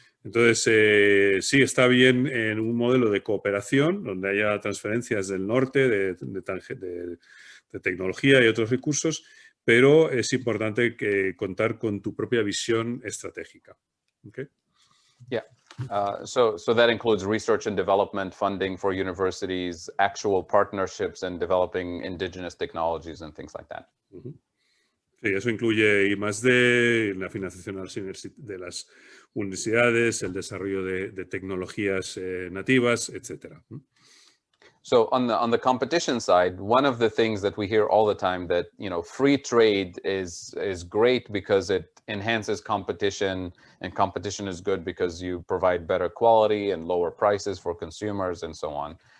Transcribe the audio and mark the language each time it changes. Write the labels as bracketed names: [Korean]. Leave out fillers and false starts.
[Spanish] Entonces, sí, está bien en un modelo de cooperación donde haya transferencias del norte de tecnología y otros recursos, pero es importante contar con tu propia visión estratégica. [English] Okay? Yeah. So that includes research and development funding for universities, actual partnerships and developing indigenous technologies and things like that. [Spanish] Sí, eso incluye I+D, la financiación de las universidades, el desarrollo de tecnologías nativas, etc. [English] So on the competition side, one of the things that we hear all the time that free trade is great because it enhances competition, and competition is good because you provide better quality and lower prices for consumers and so on.